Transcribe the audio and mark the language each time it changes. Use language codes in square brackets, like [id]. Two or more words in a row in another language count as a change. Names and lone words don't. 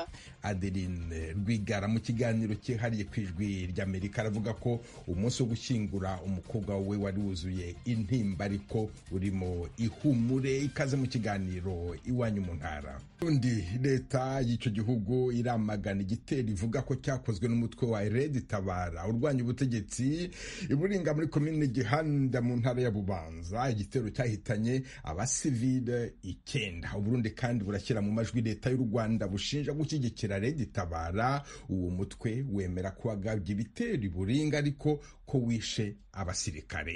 [rw] Adeline Rwigara mu kiganiro cyihariye ku Ijwi ry'Amerika aravuga ko umunsi wo gushyingura umukobwa we wari wuzuye intimba ariko urimo ihumure. Ikaze mu kiganiro Iwanyu mu Ntara. Undi leta y'icyo gihugu iramagana igitero ivuga ko cyakozwe n'umutwe wa Red Tabara urwanya ubutegetsi iburinga muri komine Gihanda mu ntara ya Bubanza. Igitero cyahitanye abasivile 9. Uburundi kandi burashyira mu majwi leta y'u Rwanda bushinja gushyigikira Red Tabara. Uwo mutwe wemera ko wagabye ibitero iburinga ariko ko wishe abasirikare.